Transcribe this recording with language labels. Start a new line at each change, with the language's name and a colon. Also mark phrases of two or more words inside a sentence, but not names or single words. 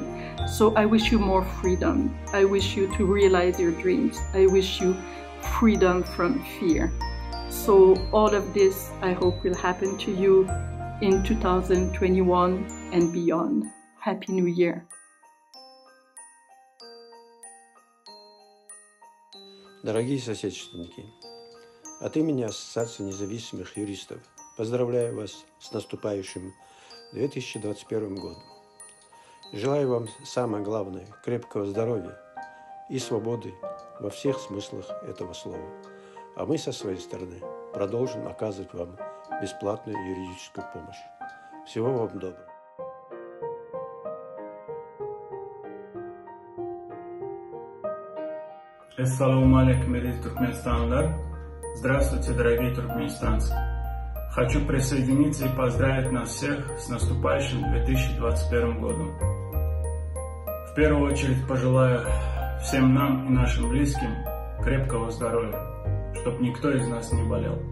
English: So I wish you more freedom. I wish you to realize your dreams. I wish you freedom from fear. So all of this, I hope, will happen to you in 2021 and beyond. Happy New Year.
Russian: Дорогие соотечественники, от имени Ассоциации независимых юристов поздравляю вас с наступающим 2021 годом. Желаю вам, самое главное, крепкого здоровья и свободы во всех смыслах этого слова. А мы со своей стороны продолжим оказывать вам бесплатную юридическую помощь. Всего вам доброго.
Arabic: السلام عليكم,
Turkmen: туркменистанлар.
Russian: Здравствуйте, дорогие туркменистанцы. Хочу присоединиться и поздравить нас всех с наступающим 2021 годом. В первую очередь пожелаю всем нам и нашим близким крепкого здоровья, чтобы никто из нас не болел.